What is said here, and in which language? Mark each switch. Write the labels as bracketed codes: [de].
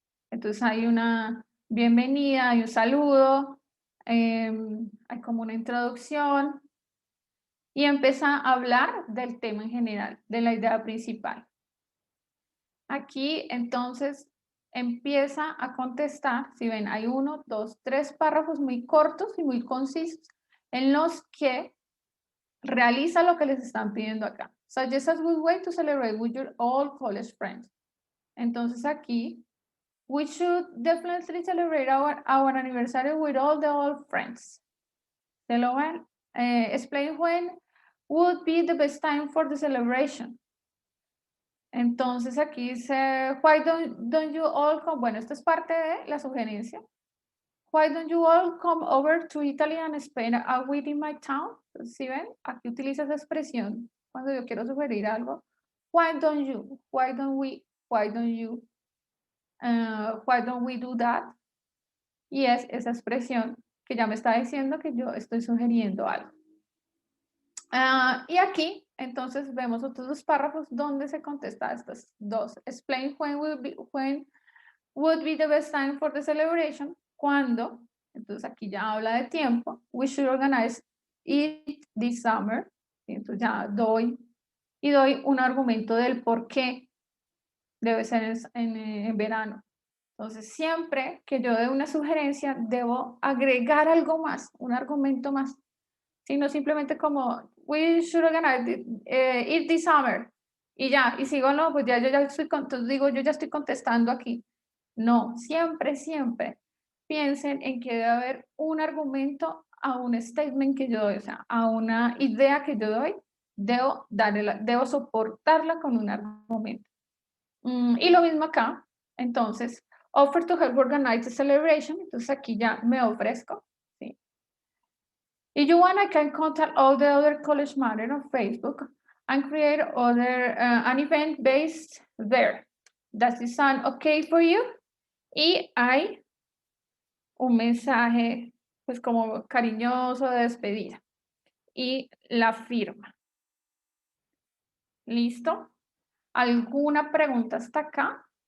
[es] Entonces hay una bienvenida, hay un saludo, hay como una introducción y empieza a hablar del tema en general, de la idea principal. Aquí, entonces, empieza a contestar, si ven, hay 1, 2, 3 párrafos muy cortos y muy concisos en los que realiza lo que les están pidiendo acá. [en] Suggest a good way to celebrate with your old college friends. [es] Entonces aquí, [en] we should definitely celebrate our anniversary with all the old friends. [es] ¿Se lo ven? [en] Explain when would be the best time for the celebration. [es] Entonces aquí dice, [en] why don't you all come? [es] Bueno, esto es parte de la sugerencia. [en] Why don't you all come over to Italy and spend a week in my town? [es] ¿Sí ven? Aquí utiliza esa expresión cuando yo quiero sugerir algo. [en] Why don't you? Why don't we? Why don't you? Why don't we do that? [es] Y es esa expresión que ya me está diciendo que yo estoy sugiriendo algo. Y aquí, entonces, vemos otros dos párrafos donde se contesta estas dos. [en] Explain when would be the best time for the celebration. [es] Cuando, entonces aquí ya habla de tiempo. [en] We should organize it this summer. [es] Entonces ya doy un argumento del por qué debe ser en verano. Entonces, siempre que yo dé una sugerencia, debo agregar algo más, un argumento más. Sino simplemente como, [en] we should organize it this summer. [es] Y ya, y sigo, no, pues ya yo ya estoy, entonces digo, yo ya estoy contestando aquí. No, siempre, siempre piensen en que debe haber un argumento a un statement que yo doy, o sea, a una idea que yo doy, debo soportarla con un argumento. Y lo mismo acá, entonces, [en] offer to help organize the celebration, [es] entonces aquí ya me ofrezco, ¿sí? [en] If you want, I can contact all the other College Matter on Facebook and create an event based there. Does it sound okay for you? [es] Y hay un mensaje, pues como cariñoso de despedida. Y la firma. ¿Listo? ¿Alguna pregunta hasta acá?